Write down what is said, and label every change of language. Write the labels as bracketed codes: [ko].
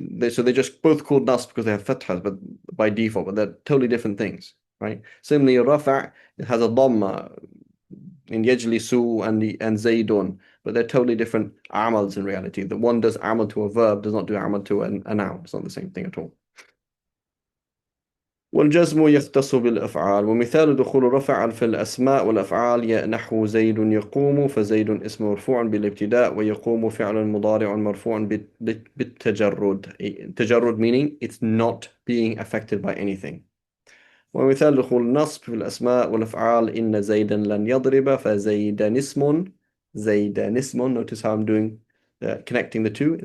[en] So they're just both called nasb because they have fathas, but by default, but they're totally different things, right? Similarly, rafa' it has a dhamma in yajlisu and zaydun, but they're totally different amals in reality. The one does amal to a verb, does not do amal to a noun. It's not the same thing at all. [ar] والجزم يختص بالأفعال. ومثال دخول رفع في الأسماء والأفعال نحو زيد يقوم. فزيد اسم مرفوع بالابتداء، ويقوم فعل مضارع مرفوع بالتجرد. [en] تجرد meaning it's not being affected by anything. [ar] ومثال دخول النصب في الأسماء والأفعال إن زيدا لن يضرب. فزيدا اسم، زيدا اسم. [en] Notice how I'm doing connecting the two.